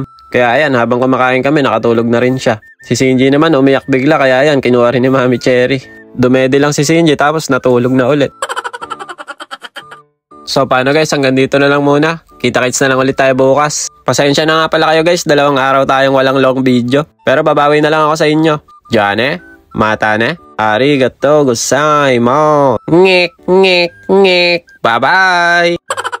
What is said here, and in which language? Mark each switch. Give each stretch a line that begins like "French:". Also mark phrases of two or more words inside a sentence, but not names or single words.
Filipino: Kaya ayan, habang kumakain kami, nakatulog na rin siya. Si Shinji naman umiyak bigla, kaya ayan, kinuha rin ni Mami Cherry. Dumedi lang si Shinji, tapos natulog na ulit. So paano guys, hanggang dito na lang muna. Kita-kits na lang ulit tayo bukas. Pasensya na nga pala kayo guys, 2 araw tayong walang
English: long video.
Filipino: Pero babawi na lang ako sa inyo.
Japanese: Jane, またね, ありがとうございます.
Filipino: Ngek, ngek, ngek. Bye-bye!